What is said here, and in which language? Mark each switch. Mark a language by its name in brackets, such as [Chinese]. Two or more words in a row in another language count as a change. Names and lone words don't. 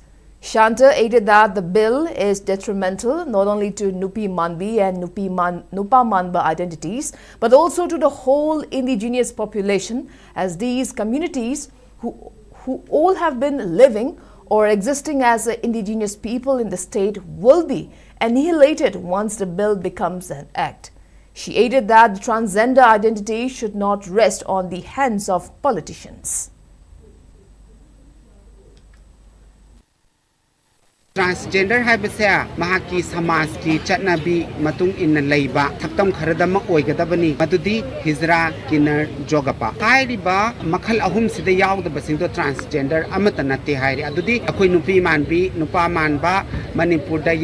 [English] Shanta added that the bill is detrimental not only to Nupi Manbi and Nupa Manba identities, but also to the whole indigenous population, as these communities who all have been living or existing as indigenous people in the state will be annihilated once the bill becomes an act. She added that the transgender identity should not rest on the hands of politicians. [Manipuri] Transgender haibase mahaki samaj ki chatnabi matung inna leiba thaktam kharadama oigadabani madudi hijra kinar jogapa hairiba makhal ahum sida yawdaba singdo transgender amata natte hairi adudi akoi nupi manbi nupa manba manipur da